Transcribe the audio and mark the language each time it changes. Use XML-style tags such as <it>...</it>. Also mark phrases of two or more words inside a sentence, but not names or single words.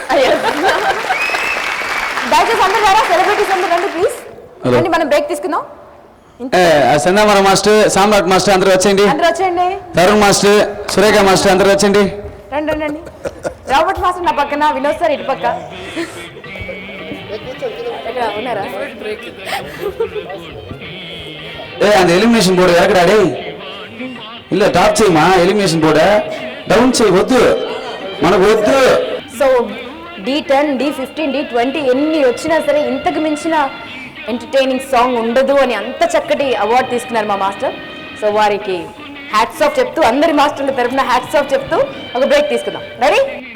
<te>దయచేసి అందరూ రారా, సెలబ్రిటీస్ అందరూ రండి ప్లీజ్. రండి, మనం బ్రేక్ తీసుకుందాం. సందామర మాస్టర్, సామ్రాట్ మాస్టర్ అందరూ వచ్చేయండి. అందరూ వచ్చేయండి. తరుణ్ మాస్టర్, సురేఖ మాస్టర్ అందరూ వచ్చేయండి. రండి రండి. రాబర్ట్ మాస్టర్ నా పక్కన, వినోద్ సార్ ఇటు పక్క. ఎక్కడ ఉన్నారా?</te> <ta>அந்த</ta> <en>elimination board</en> <ta>இறக்குறாடே. இல்ல டாப் செய்யுமா,</ta> <en>elimination board</en> <te>డౌన్ చేయి, వద్దు మనకు వద్దు. సో D10, D15, D20 ఎన్ని వచ్చినా సరే ఇంతకు మించిన</te> <en>entertaining song</en> <te>ఉండదు అని అంత చక్కటి అవార్డు తీసుకున్నారు మా మాస్టర్. సో వారికి</te> <en>hats off</en> <te>చెప్తూ, అందరి మాస్టర్ల తరఫున</te> <en>hats off</en> <te>చెప్తూ ఒక బ్రేక్ తీసుకుందాం.</te>